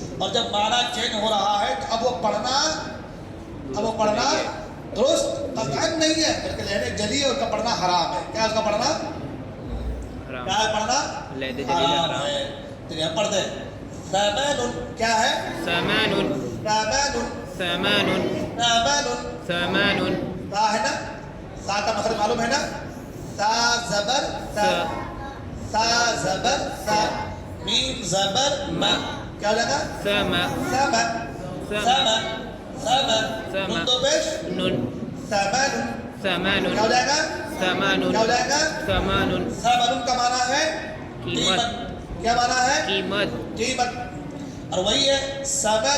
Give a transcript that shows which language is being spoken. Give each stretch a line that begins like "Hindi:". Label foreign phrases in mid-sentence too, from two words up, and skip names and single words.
Urdu: اور جب معنی چینج ہو رہا ہے تو اب وہ پڑھنا درست قطعاً نہیں ہے، بلکہ لہنے جلی اور کا پڑھنا حرام ہے. کیا اس کا پڑھنا؟ کیا ہے پڑھنا؟ لہدے جلی حرام حرام. ہے. تو یہ پڑھ دیں ثمان. کیا ہے؟ ثمان. ثمان. ثمان. ثمان. ثمان. تا ہے نا؟ تا کا مخرج معلوم ہے نا؟ تا زبر تا. تا زبر تا. میم زبر ما. کیا ہو جائے گا؟ سما. سما. سما. سما. سما. نون دو پیش نون. ثمان. ثمان. کیا ہو جائے گا؟ ثمان. کیا ہو جائے گا؟ ثمان. ثمان کا معنی ہے قیمت. کیا معنی ہے؟ قیمت. قیمت. اور وہی ہے ثمان.